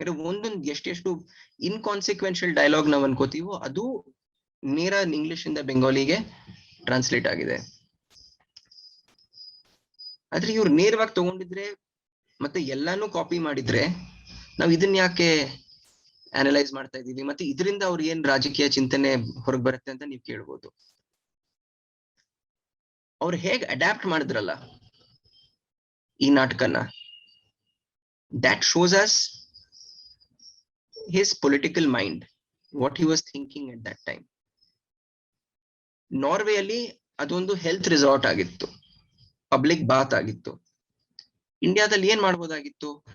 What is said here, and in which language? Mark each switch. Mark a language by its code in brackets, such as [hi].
[kn] ಒಂದೊಂದು ಎಷ್ಟೆಷ್ಟು ಇನ್ಕಾನ್ಸಿಕ್ವೆನ್ಷಿಯಲ್ ಡೈಲಾಗ್ ನಾವ್ ಅನ್ಕೋತೀವೋ ಅದು ನೇರ ಇಂಗ್ಲಿಷ್ ಇಂದ ಬೆಂಗಾಲಿಗೆ ಟ್ರಾನ್ಸ್ಲೇಟ್ ಆಗಿದೆ. ಆದ್ರೆ ಇವ್ರು ನೇರವಾಗಿ ತಗೊಂಡಿದ್ರೆ ಮತ್ತೆ ಎಲ್ಲಾನು ಕಾಪಿ ಮಾಡಿದ್ರೆ ನಾವ್ ಇದನ್ನ ಯಾಕೆ ಅನಲೈಸ್ ಮಾಡ್ತಾ ಇದೀವಿ, ಮತ್ತೆ ಇದರಿಂದ ಅವ್ರು ಏನ್ ರಾಜಕೀಯ ಚಿಂತನೆ ಹೊರಗೆ ಬರುತ್ತೆ ಅಂತ ನೀವ್ ಕೇಳ್ಬೋದು. ಅವ್ರು ಹೇಗ್ ಅಡ್ಯಾಪ್ಟ್ ಮಾಡಿದ್ರಲ್ಲ ಈ ನಾಟಕನ, [en] that shows us his political mind, what he was thinking at that time. [kn] ನಾರ್ವೆಯಲ್ಲಿ ಅದೊಂದು ಹೆಲ್ತ್ ರಿಸಾರ್ಟ್ ಆಗಿತ್ತು, ಪಬ್ಲಿಕ್ ಬಾತ್ ಆಗಿತ್ತು. ಇಂಡಿಯಾದಲ್ಲಿ ಏನ್ ಮಾಡ್ಬೋದಾಗಿತ್ತು?